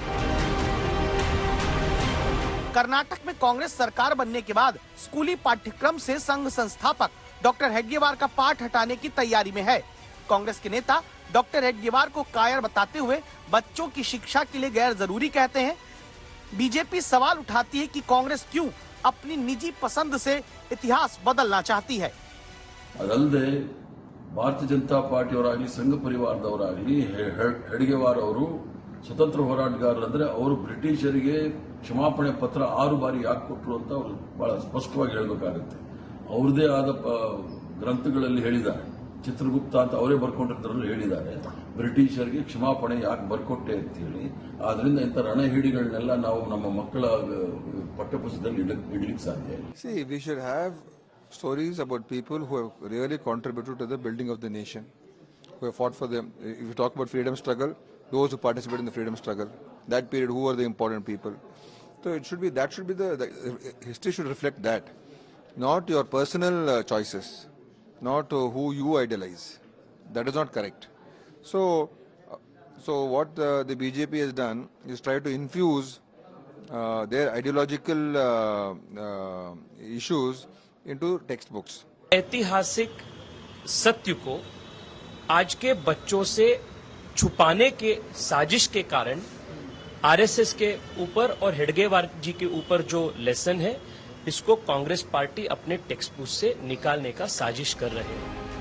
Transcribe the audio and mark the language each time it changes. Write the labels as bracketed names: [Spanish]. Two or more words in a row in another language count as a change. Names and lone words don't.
[Hindi] कर्नाटक में कांग्रेस सरकार बनने के बाद स्कूली पाठ्यक्रम से संघ संस्थापक डॉक्टर हेडगेवार का पाठ हटाने की तैयारी में है। कांग्रेस के नेता डॉक्टर हेडगेवार को कायर बताते हुए बच्चों की शिक्षा के लिए गैर जरूरी कहते हैं। बीजेपी सवाल उठाती है कि कांग्रेस क्यों अपनी निजी पसंद से इतिहास बदलना चाहती है। [Kannada] ಅದಲ್ಲದೆ ಭಾರತೀಯ ಜನತಾ ಪಾರ್ಟಿಯವರಾಗಲಿ ಸಂಘ ಪರಿವಾರದವರಾಗಲಿ ಹೆಡ್ಗೇವಾರ್ ಅವರು ಸ್ವತಂತ್ರ ಹೋರಾಟಗಾರರಂದ್ರೆ ಅವರು ಬ್ರಿಟಿಷರಿಗೆ ಕ್ಷಮಾಪಣೆ ಪತ್ರ 6 ಬಾರಿ ಯಾಕೆ ಕೊಟ್ಟರು ಅಂತ ಅವರು ಬಹಳ ಸ್ಪಷ್ಟವಾಗಿ ಹೇಳಬೇಕಾಗುತ್ತೆ। ಅವರದೇ ಆದ ಗ್ರಂಥಗಳಲ್ಲಿ ಹೇಳಿದ್ದಾರೆ, ಚಿತ್ರಗುಪ್ತ ಅಂತ ಅವರೇ ಬರ್ಕೊಂಡಿದ್ದರಲ್ಲಿ ಹೇಳಿದ್ದಾರೆ, ಬ್ರಿಟಿಷರಿಗೆ ಕ್ಷಮಾಪಣೆ ಯಾಕೆ ಬರ್ಕೊಟ್ಟೆ ಅಂತ ಹೇಳಿ। ಆದ್ರಿಂದ ಇಂಥ ರಣಹಿಡಿಗಳನ್ನೆಲ್ಲ ನಾವು ನಮ್ಮ ಮಕ್ಕಳ ಪಠ್ಯಪುಸ್ತಕದಲ್ಲಿ ಇಡಲಿಕ್ಕೆ ಸಾಧ್ಯ ಇಲ್ಲ। [English] See, we should have stories about people who have really contributed to the building of the nation, who have fought for them. If you talk about freedom struggle, those who participated in the freedom struggle, that period, who were the important people. So it should be, that should be the history should reflect that. not your personal choices, not who you idealize. That is not correct. So what the BJP has done is try to infuse their ideological issues into textbooks. [Hindi] ऐतिहासिक सत्य को आज के बच्चों से छुपाने के साजिश के कारण आरएसएस के ऊपर और हेडगेवार जी के ऊपर जो लेसन है, इसको कांग्रेस पार्टी अपने [English] text book [Hindi] से निकालने का साजिश कर रहे हैं।